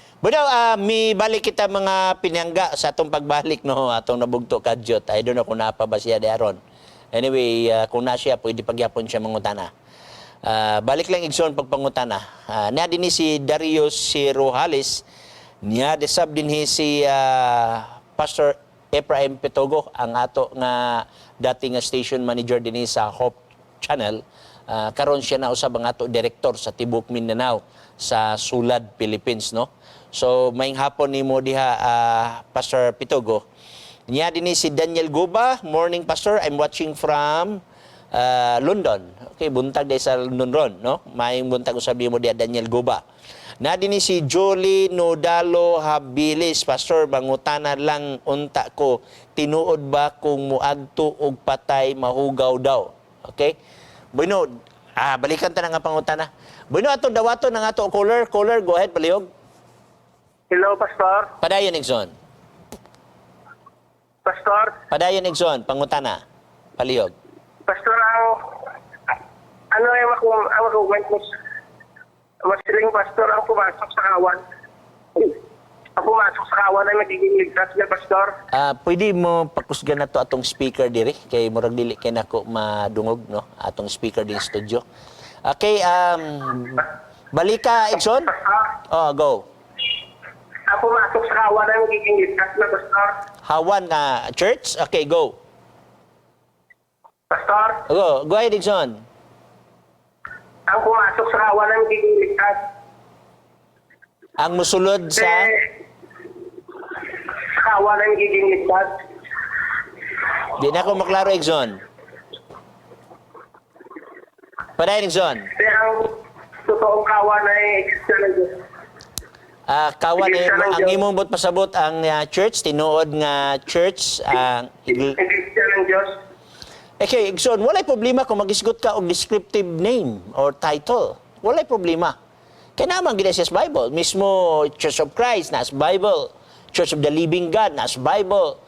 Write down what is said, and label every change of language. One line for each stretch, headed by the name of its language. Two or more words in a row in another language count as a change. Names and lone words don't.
Cebuano: Bueno, mi balik kita mga pinangga sa atong pagbalik, no, atong nabugto kadyot.
English: I don't know
Cebuano: kung napa ba siya di aron. Anyway, kung na siya, pwede pagyapon siya mangutana. Balik lang igsoon pagpangutana. Na din si Darius si Rojales, niya desab din si Pastor Ephraim Petogo, ang ato nga dating station manager din sa Hope Channel. Karon siya na usab ang ato direktor sa Tibok Mindanao sa Sulad, Philippines, no? So, maing hapon ni mo diha, Pastor Pitogo. Niya din si Daniel Guba. Morning, Pastor.
English: I'm watching from London.
Cebuano: Okay, buntag din sa London ron, no? Maing buntag usabi mo diha, Daniel Guba. Na din si Jolie Nodalo Habilis. Pastor, mangutana lang unta ko. Tinuod ba kung muadto og patay mahugaw daw? Okay? Bueno, balikan ta na nga pangutana. Bueno, ato dawato ng ato caller. Caller, go ahead, palihog. Hello, Pastor. Padayon, Igson. Pastor. Padayon, Igson. Pangutana. Palihog. Pastor,
Filipino: ano yung ako masiling pastor ang pumasok sa kawan. Ang pumasok sa kawan ay magiging ligtas na, Pastor.
Cebuano: Pwede mo pakusgan na to atong speaker diri kay murag dili kay nako madungog, no, atong speaker din studio. Okay, balika, Igson. Oh, go.
Filipino: Ang pumasok sa kawan ay magiging ligtas na, Pastor.
Cebuano: Hawan church. Okay, go. Pastor, Go ahead, Igson.
Filipino: ang pumasok sa kawan ay magiging ligtas.
Cebuano: Ang musulod sa
Filipino: Sa kawan ay magiging ligtas.
Cebuano: di na ko maklaro, Igson. Padayon, Igson.
Filipino: Kaya ang totoong kawan ay eksisyon ng Diyos. Kawan Iglesia ng ang Diyos.
Cebuano: imong bot pasabot ang church, tinuod nga church ang
Filipino: Eksisyon ng Diyos.
Cebuano: Okay, Igson, walay problema kung mag-isgot ka og
English: descriptive name or title.
Cebuano: Walay problema. Kaya naman gina siya sa Bible. Mismo Church of Christ, nas Bible. Church of the Living God, nas Bible.